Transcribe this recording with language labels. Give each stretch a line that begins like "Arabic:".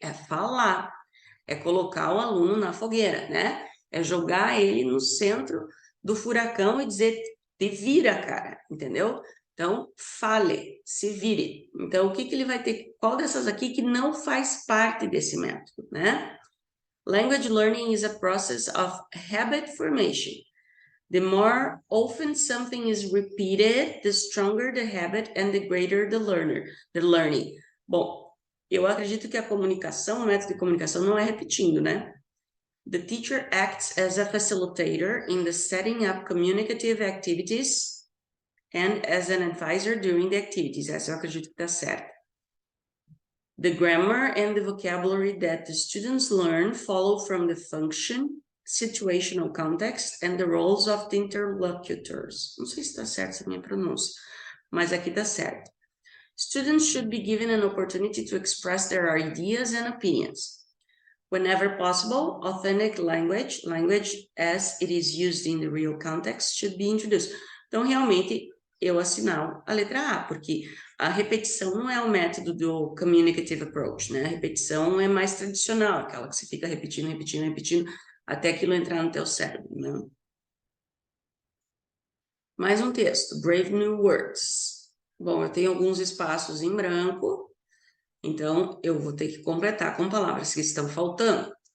Portuguese: É falar, é colocar o aluno na fogueira, né? É jogar ele no centro do furacão e dizer, te vira, cara, entendeu? Então, fale, se vire. Então, o que que ele vai ter? Qual dessas aqui que não faz parte desse método, né?
English: Language learning is a process of habit formation. The more often something is repeated, the stronger the habit and the greater the learning.
Portuguese: Bom, eu acredito que a comunicação, o método de comunicação não é repetindo, né?
English: The teacher acts as a facilitator in the setting up communicative activities and as an advisor during the activities.
Portuguese: Essa eu acredito que está certo.
English: The grammar and the vocabulary that the students learn follow from the function, situational context, and the roles of the interlocutors.
Portuguese: Não sei se está certo essa minha pronúncia, mas aqui está certo.
English: Students should be given an opportunity to express their ideas and opinions. Whenever possible, authentic language as it is used in the real context, should be introduced.
Portuguese: Então, realmente, eu assinalo a letra A, porque a repetição não é o método do communicative approach, né? A repetição é mais tradicional, aquela que você fica repetindo, até aquilo entrar no teu cérebro, né? Mais um texto, Brave New Words. Bom, eu tenho alguns espaços em branco, então eu vou ter que completar com palavras que estão faltando.